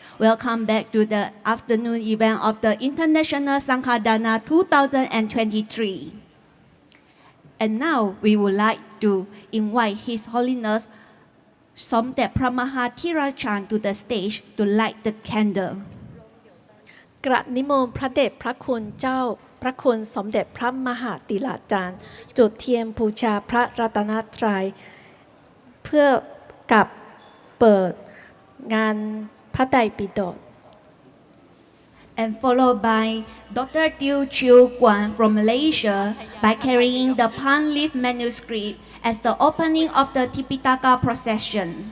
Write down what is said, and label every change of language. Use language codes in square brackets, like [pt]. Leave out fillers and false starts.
[en] Welcome back to the afternoon event of the International Sangha Dana 2023. And now we would like to invite His Holiness Somdet Pramaha Thirachan to the stage to light the candle. [th] กราบนิมนต์พระเดชพระคุณเจ้าพระคุณสมเด็จพระมหาติลาจารย์จุดเทียนบูชาพระรัตนตรัยเพื่อกับเปิดงานพระไตรปิฎก [en] And followed by Dr. Teow Chew Kwan from Malaysia by carrying the palm leaf manuscript as the opening of the Tipitaka procession.